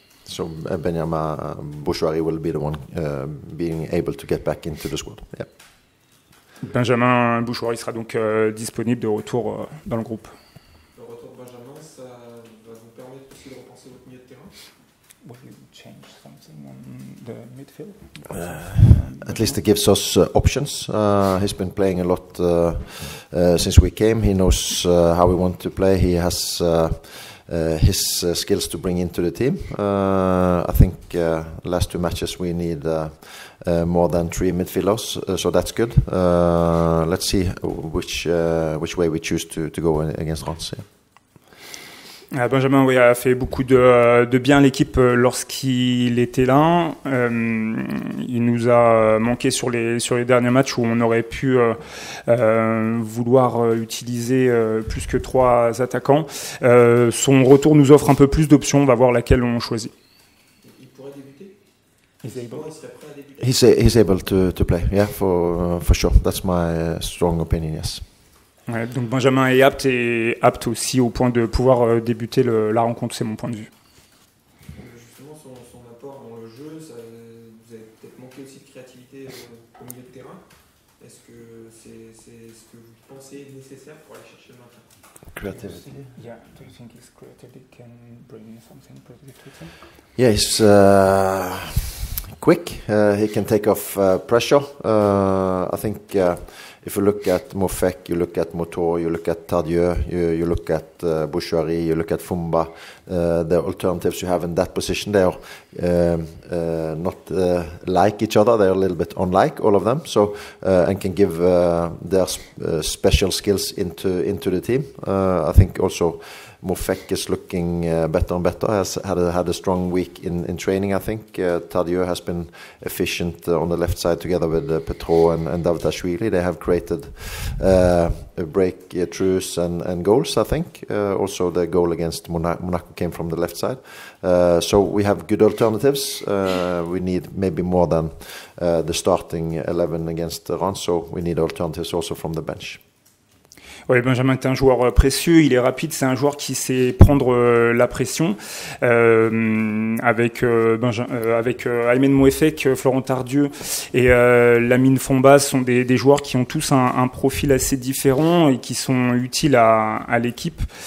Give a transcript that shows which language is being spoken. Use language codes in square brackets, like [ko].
[en] So Benjamin Bouchouari will be the one being able to get back into the squad. Yeah. [fr] Benjamin Bouchouari sera donc disponible de retour dans le groupe. Le retour de Benjamin, ça va vous permettre aussi de repenser votre milieu de terrain? [en] Will you change something on the midfield? At least it gives us options. He's been playing a lot since we came. He knows how we want to play. He has his skills to bring into the team. I think last two matches we need more than 3 midfielders, so that's good. Let's see which way we choose to go against Reims. Yeah. [fr] Benjamin a fait beaucoup de bien à l'équipe lorsqu'il était là. Il nous a manqué sur les derniers matchs où on aurait pu vouloir utiliser plus que 3 attaquants. Son retour nous offre un peu plus d'options. On va voir laquelle on choisit. Il pourrait débuter? [en] He's able. [fr] Il serait prêt à débuter? [en] He's able to play. Yeah, for sure. That's my strong opinion. Yes. [fr] Ouais, donc Benjamin est apte aussi au point de pouvoir débuter la rencontre, c'est mon point de vue. Justement, son apport dans le jeu, vous avez peut-être manqué aussi de créativité au milieu de terrain. Est-ce que c'est ce que vous pensez nécessaire pour aller chercher le maintien? [en] Creativity. Yeah, do you think his creativity can bring something positive to the team? Yeah, he's quick. He can take off pressure. I think if you look at Mofek, you look at Motor, you look at Tadieu, you look at Bouchouari, you look at Fumba, the alternatives you have in that position, they are not like each other. They are a little bit unlike, all of them. So and can give their special skills into the team. I think also Mofek is looking better and better. Has had a strong week in training. I think Tadieu has been efficient on the left side together with Petro and Davitashvili. They have created breakthroughs and goals. I think also the goal against Monaco came from the left side. So we have good alternatives. We need maybe more than the starting 11 against Reims. So we need alternatives also from the bench. [fr] Oui, Benjamin est un joueur précieux, il est rapide, c'est un joueur qui sait prendre la pression. Avec Aymen Mouefek, Florent Tardieu et Lamine Fomba sont des joueurs qui ont tous un profil assez différent et qui sont utiles à l'équipe.